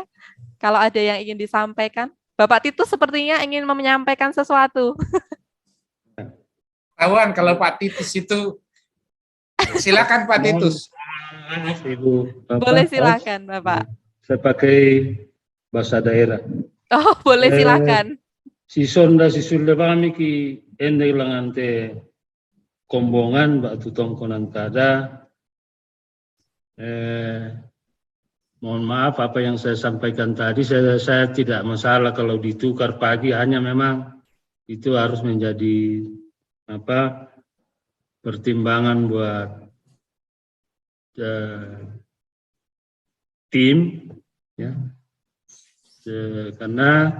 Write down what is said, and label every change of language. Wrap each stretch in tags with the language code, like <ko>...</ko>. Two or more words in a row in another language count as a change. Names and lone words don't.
<id>Kalau ada yang ingin disampaikan. Bapak Titus sepertinya ingin menyampaikan sesuatu. Tahuan kalau Pak Titus itu, silakan Pak Titus. Ibu, Bapak, Boleh silakan Bapak. saya pakai bahasa daerah. Oh, boleh silakan.</id> <sda>Si sonda si sulle kami ki ende langante kombongan batu tongkonan tada.</sda> <id>Mohon maaf apa yang saya sampaikan tadi, saya tidak masalah kalau ditukar pagi, hanya memang itu harus menjadi pertimbangan buat tim, ya, karena</id>